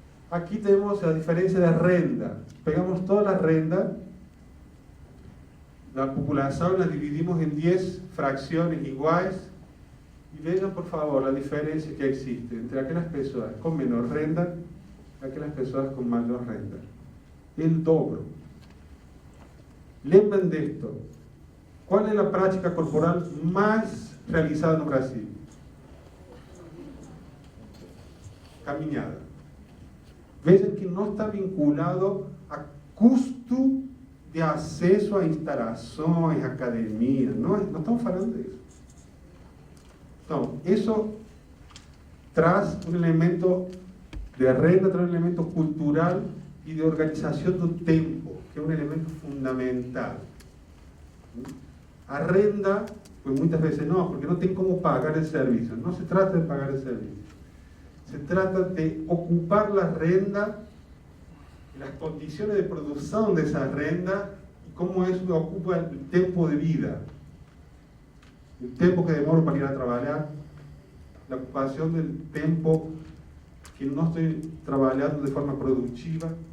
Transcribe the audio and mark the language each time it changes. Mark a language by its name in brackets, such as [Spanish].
[Spanish] Aquí tenemos la diferencia de renta. Pegamos toda la renta, la población la dividimos en 10 fracciones iguales y vean por favor la diferencia que existe entre aquellas personas con menor renta y aquellas personas con mayor renta. El dobro. Lembren de esto. ¿Cuál es la práctica corporal más realizada en Brasil? [Portuguese] Caminhada. [Spanish] Vean que no está vinculado a [Portuguese] custo de acesso a instalações, academias, não estamos falando disso. Então, isso traz um elemento de renda, traz um elemento cultural e de organização do tempo, que é um elemento fundamental. A renda, pues muitas vezes não, porque não tem como pagar o serviço. Não se trata de pagar o serviço. [Spanish] Se trata de ocupar a renda, las condiciones de producción de esa renta y cómo eso ocupa el tiempo de vida. El tiempo que demoro para ir a trabajar, la ocupación del tiempo que no estoy trabajando de forma productiva.